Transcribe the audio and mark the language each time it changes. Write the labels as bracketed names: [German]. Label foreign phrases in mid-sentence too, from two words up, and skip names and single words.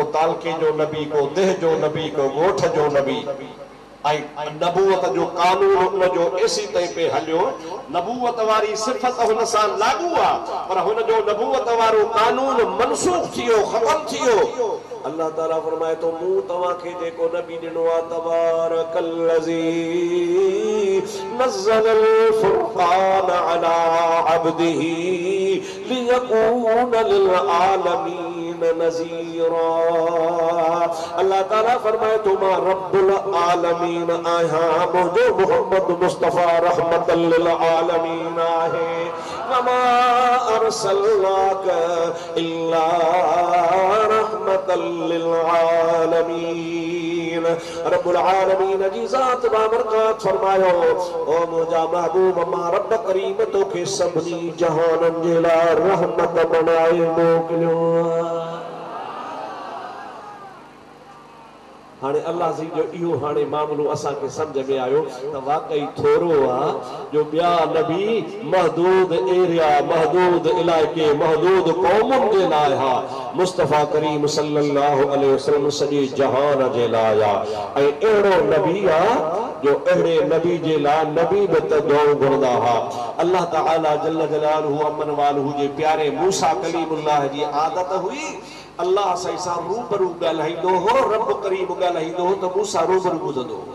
[Sindhi] तालके जो नबी को देह जो नबी को ॻोठ जो नबी ऐं नबूवत जो कानून उन जो एसी ताईं पे हलियो नबूवत वारी सिफ़त हुन सां लागू आहे पर हुन जो नबूवत वारो कानून मनसूख थियो ख़तम थियो अल्लाह ताला फरमाए तो मूं तव्हां खे जेको नबी ॾिनो आहे [Arabic] تبارك الذي نزل الفرقان على عبده ليكون لل عالمين نذيرا [Sindhi] अल्लाह ताला फरमाए तो मां [Arabic] رب العالمين [Sindhi] आहियां मुंहिंजो मोहम्मद मुस्तफ़ा [Arabic] رحمة للعالمين [Sindhi] आहे [Arabic] وما أرسلناك إلا رحمة للعالمين رب العالمين [Sindhi] जी ज़ात बाबरकत फरमायो ओ मुंहिंजा महबूब मां रब करीम तोखे सभिनी जहाननि जे लाइ रहमत बनाए मोकिलियो हाणे अल्लाह जी जो इहो हाणे मामलो असां के समझ में आयो त वाकई थोरो आ जो ॿिया नबी महदूद एरिया महदूद इलाइके महदूद क़ौमुनि जे लाइ हा मुस्तफ़ा करीम [Arabic] صلى الله عليه وسلم [Sindhi] सॼे जहान जे लाइ आ ऐं अहिड़ो नबी आ जो अहिड़े नबी जे लाइ नबी बि त दुआऊं घुरंदा हा अल्लाह ताला [Arabic] جل جلاله [Sindhi] अमन वालहू जे प्यारे मूसा कलीमुल्लाह जी आदत हुई अल्लाह सां रूबरू ॻाल्हाईंदो हो रब करीम ॻाल्हाईंदो हो त मूसा रूबरू ॿुधंदो